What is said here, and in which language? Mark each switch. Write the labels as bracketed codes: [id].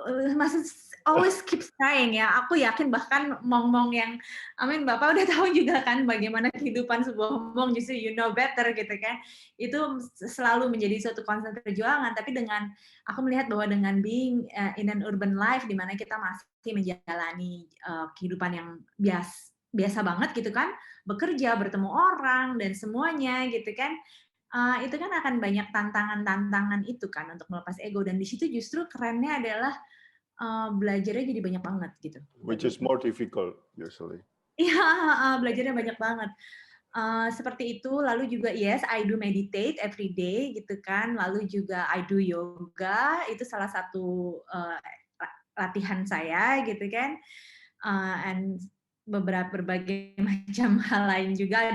[id] Maksud [en] always keep trying ya. [id] Aku yakin bahkan mong-mong yang, amin Bapak udah tahu juga kan bagaimana kehidupan sebuah mong, justru [en] you know better [id] gitu kan. Itu selalu menjadi suatu konsep perjuangan, tapi dengan aku melihat bahwa dengan [en] being in an urban life [id] di mana kita masih menjalani kehidupan yang biasa banget gitu kan, bekerja, bertemu orang dan semuanya gitu kan. Itu kan akan banyak tantangan-tantangan itu kan untuk melepas ego, dan di situ justru kerennya adalah belajarnya jadi banyak banget gitu. [en] Which is more difficult usually. [id] Iya, belajarnya banyak banget. Seperti itu, lalu juga [en] yes, I do meditate every day [id] gitu kan, lalu juga [en] I do yoga, [id] itu salah satu latihan saya gitu kan, and berbagai macam hal lain juga.